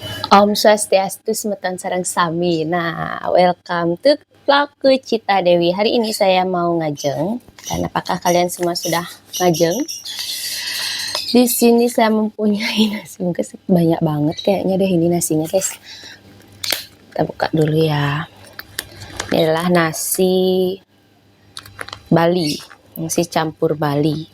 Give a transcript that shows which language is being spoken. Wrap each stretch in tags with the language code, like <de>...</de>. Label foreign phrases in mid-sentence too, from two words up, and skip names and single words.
<ban>Om Swastiastu, Semeton sareng sami. Nah,</ban> <en>welcome to vlogku Cita Dewi.</en> <id>Hari ini saya mau ngajeng. Dan apakah kalian semua sudah ngajeng? Di sini saya mempunyai nasi bungkus banyak banget kayaknya deh ini nasinya, guys. Kita buka dulu ya. Ini adalah nasi Bali, nasi campur Bali.</id>